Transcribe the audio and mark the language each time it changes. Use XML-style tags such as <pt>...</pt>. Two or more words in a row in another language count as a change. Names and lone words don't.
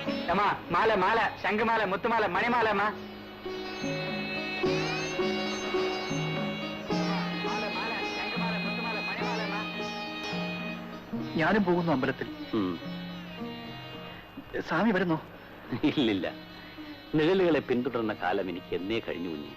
<ta>அம்மா மாலை மாலை சங்கு மாலை முத்து மாலை மணி மாலை அம்மா</ta> <ml>ഞാനും പോകുന്നു അമ്പലത്തിൽ. സ്വാമി വരുന്നോ? ഇല്ലില്ല, നിഴലുകളെ പിന്തുടർന്ന കാലം എനിക്ക് എന്നേ കഴിഞ്ഞു കുഞ്ഞ്.</ml>